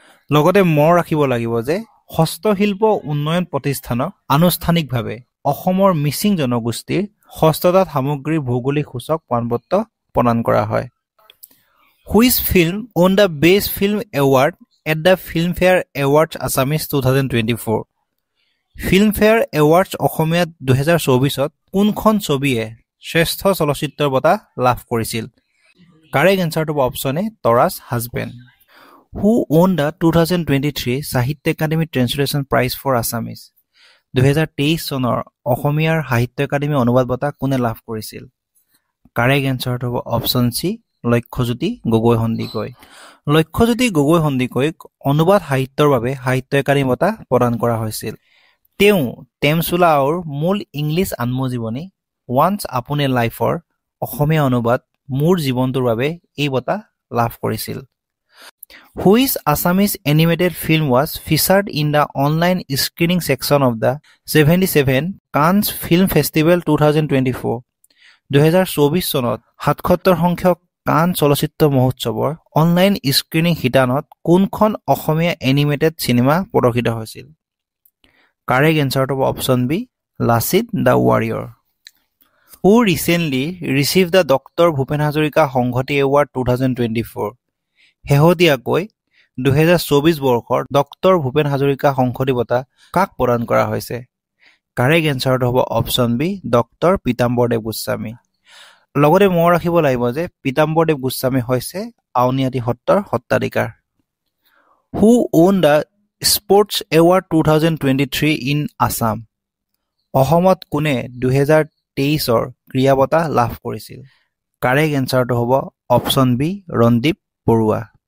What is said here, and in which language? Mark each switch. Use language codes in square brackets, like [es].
[as] লগতে মনত ৰাখিব লাগিব যে হস্তশিল্প উন্নয়ন প্ৰতিষ্ঠানক আনুষ্ঠানিকভাৱে অসমৰ মিচিং জনগোষ্ঠীৰ হস্ততাঁত সামগ্ৰীৰ ভৌগোলিক সূচক প্ৰমাণপত্ৰ প্ৰদান কৰা হয়। [en] Which film won the Best Film Award at the Filmfare Awards Assamese 2024? [as] Filmfare Awards অসমীয়াত 2024ত কোনখন ছবিয়ে শ্ৰেষ্ঠ চলচ্চিত্ৰৰ বঁটা লাভ কৰিছিল? কাৰেক্ট এনসাৰটো হ'ব option A তৰাছ husband. [en] Who won the 2023 Sahitya Academy Translation Prize for Assamese? [as] 2023 চনৰ অসমীয়াৰ সাহিত্য একাডেমী অনুবাদ বঁটা কোনে লাভ কৰিছিল? কাৰেক্ট এনসাৰটো হ'ব অপচন চি লক্ষ্যজ্যোতি গগৈ সন্দিকৈ। লক্ষ্যজ্যোতি গগৈ সন্দিকৈক অনুবাদ সাহিত্যৰ বাবে সাহিত্য একাডেমী বঁটা প্ৰদান কৰা হৈছিল। তেওঁ টেমচোলা আউৰ মূল ইংলিছ আত্মজীৱনী ওৱান্স আপন এ লাইফৰ অসমীয়া অনুবাদ মোৰ জীৱনটোৰ বাবে এই বঁটা লাভ কৰিছিল। [en] Which Assamese animated film was featured in the online screening section of the 77 Cannes Film Festival 2024? [as] 2024 চনত 77 সংখ্যক কান চলচ্চিত্ৰ মহোৎসৱৰ অনলাইন স্ক্ৰিনিং শিতানত কোনখন অসমীয়া এনিমেটেড চিনেমা প্ৰদৰ্শিত হৈছিল? কাৰেক্ট এনসাৰটো হ'ব option B Lachit the warrior. [en] Who recently received the Dr. Bhupen Hazarika সংহতি Award 2024? [as] শেহতীয়াকৈ 2024 বৰ্ষৰ ডক্টৰ ভূপেন হাজৰিকা সংহতি বঁটা কাক প্ৰদান কৰা হৈছে? কাৰেক্ট এনচাৰটো হ'ব option B doctor Pitambar Dev Goswami লগতে মনত ৰাখিব লাগিব যে পীতাম্বৰদেৱ গোস্বামী হৈছে আউনীআটী সত্ৰৰ সত্ৰাধিকাৰ [en] who won the sports award 2023 in Assam [as] অসমত কোনে 2023ৰ ক্ৰীড়া বঁটা লাভ কৰিছিল কাৰেক্ট এনচাৰটো হ'ব অপশ্যন বি ৰন্দীপ বৰুৱা